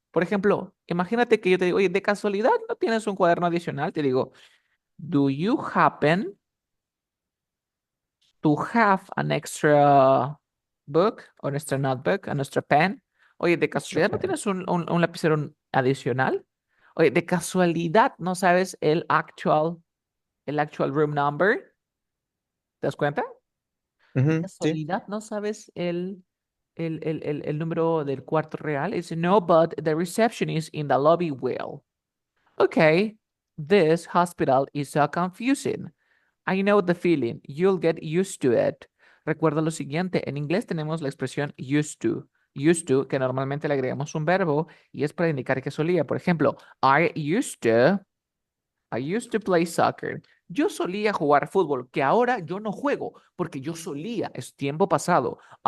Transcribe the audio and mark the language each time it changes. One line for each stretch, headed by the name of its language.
Spanish: Por ejemplo, imagínate que yo te digo, oye, de casualidad no tienes un cuaderno adicional.
English: Te digo, do you happen to have an extra book, or an extra notebook, an extra pen?
Spanish: Oye, de casualidad no Chopin. tienes un lapicero adicional. Oye, de casualidad no sabes el
English: actual room number.
Spanish: ¿Te das cuenta? De Sí. casualidad no sabes el número del cuarto real.
English: It's no, but the receptionist in the lobby will. Okay, this hospital is so confusing. I know the feeling. You'll get used to it.
Spanish: Recuerda lo siguiente, en inglés tenemos la expresión used to. Used to, que normalmente le agregamos un verbo y es para indicar que solía. Por ejemplo,
English: I used to play soccer.
Spanish: Yo solía jugar fútbol, que ahora yo no juego, porque yo solía, es tiempo pasado.